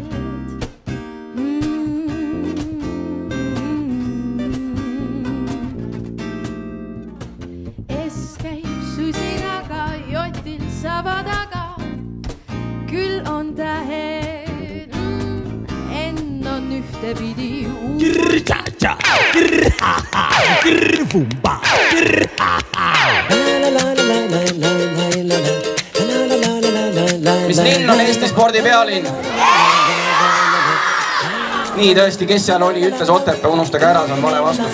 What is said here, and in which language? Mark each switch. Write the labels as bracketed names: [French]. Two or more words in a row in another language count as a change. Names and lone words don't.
[Estonian] Es käib susinaga jotil saba taga, küll on tähed, on ühtepidi Kirr-tša-tša, kirr-ha-ha, kirr-vumba, kirr-ha-ha. Mis linn on Eesti spordi pealinn? Nii tõesti, kes seal oli, ütles Otepää, unustage ära, see on vale vastus.